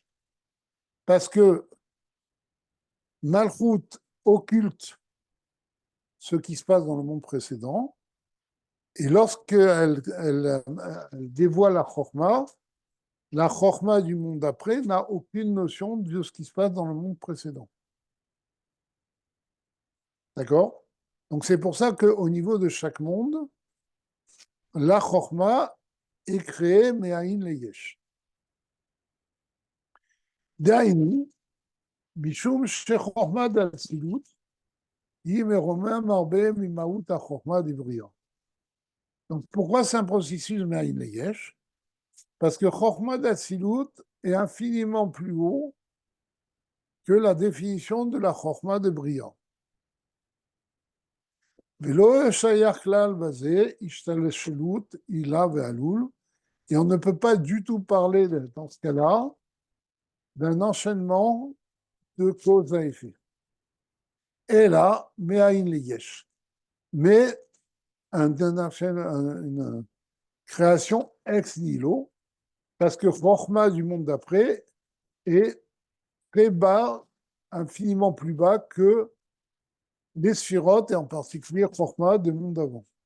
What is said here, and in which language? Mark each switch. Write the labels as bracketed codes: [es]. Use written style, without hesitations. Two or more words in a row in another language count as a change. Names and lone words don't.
[fr] Parce que Malchut occulte ce qui se passe dans le monde précédent, et lorsqu'elle elle dévoile la Chokhmah du monde d'après n'a aucune notion de ce qui se passe dans le monde précédent. D'accord? Donc c'est pour ça qu'au niveau de chaque monde, la Chokhmah est créée [he] מאין ליש. דהיינו, משום שחוכמה דאצילות היא מרומם הרבה ממהות החוכמה דבריאה. [fr] Donc pourquoi c'est un processus [he] מאין ליש? [fr] Parce que חוכמה d'Atsilut est infiniment plus haut que la définition de la חוכמה de Bria. [he] ולא שייך כלל בזה השתלשלות עילה ועלול, [fr] et on ne peut pas du tout parler dans ce cas-là d'un enchaînement de cause à effet. Et là, [he] מאין ליש. [fr] Mais une création ex nihilo, parce que Chokhmah du monde d'après est très bas, infiniment plus bas que les sphirotes, et en particulier Chokhmah du monde d'avant.